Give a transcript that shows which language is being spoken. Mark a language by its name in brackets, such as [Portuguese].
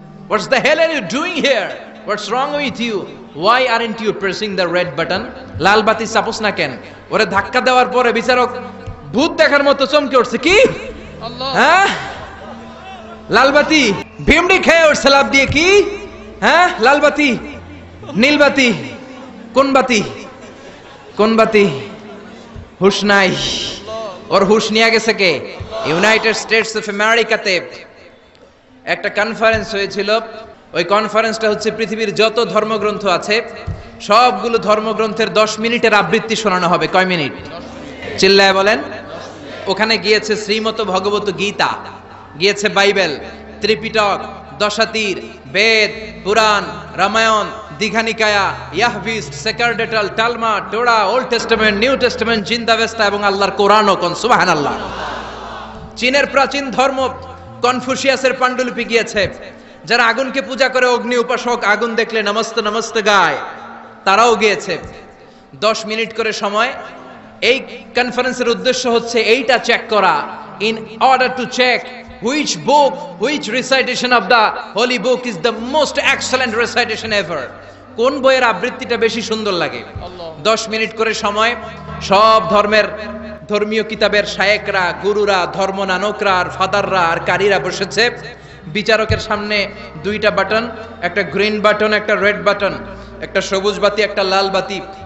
[English] What the hell are you doing here? What's wrong with you? Why aren't you pressing the red button? [Bangla] লাল বাতি চাপোস না কেন? ওরে ধাক্কা দেওয়ার পরে বিচারক ভূত দেখার মতো চমকে উঠছে। কি আল্লাহ, হ্যাঁ লাল বাতি ভিমড়ি খেয়ে উঠছে লাভ দিয়ে। কি হ্যাঁ লাল বাতি, নীল বাতি, কোন বাতি কোন বাতি? হুশ নাই। ওর হুশ নিয়ে গেছে কে? ইউনাইটেড স্টেটস অফ আমেরিকাতে একটা কনফারেন্স হয়েছিল। ওই কনফারেন্সটা হচ্ছে পৃথিবীর যত ধর্মগ্রন্থ আছে সবগুলো ধর্মগ্রন্থের 10 মিনিটের আবৃত্তি শোনানো হবে। কয় মিনিট? চিল্লায় বলেন। ওখানে গিয়েছে শ্রীমত ভগবত গীতা, গিয়েছে বাইবেল, ত্রিপিটক, দশাতীর, বেদ, পুরাণ, Ramayana, Dighanikaya, ইয়াহভিস্ট, সেকারডেটাল, টালমা, টোরা, old testament, new testament, জিন্দাবেস্তা এবং আল্লাহর কোরআনও। কোন সুবহানাল্লাহ। চীনের প্রাচীন ধর্ম কনফুসিয়াসের পাণ্ডুলিপি গিয়েছে। যারা আগুনকে পূজা করে, অগ্নি উপাসক, আগুন দেখলে নমস্তে নমস্তে গায়, তারাও গিয়েছে। 10 মিনিট করে সময়। এই কনফারেন্সের উদ্দেশ্য হচ্ছে এইটা চেক করা, [English] In order to check which book, which recitation of the holy book is the most excellent recitation ever. [Bangla] কোন বইয়ের আবৃত্তিটা বেশি সুন্দর লাগে। 10 মিনিট করে সময়। সব ধর্মের ধর্মীয় কিতাবের শায়েকরা, গুরুরা, ধর্মনানকরা আর ফাদাররা আর কারীরা বসেছে। বিচারকের সামনে 2টা বাটন, একটা গ্রিন বাটন, একটা রেড বাটন, একটা সবুজ বাতি, একটা লাল বাতি।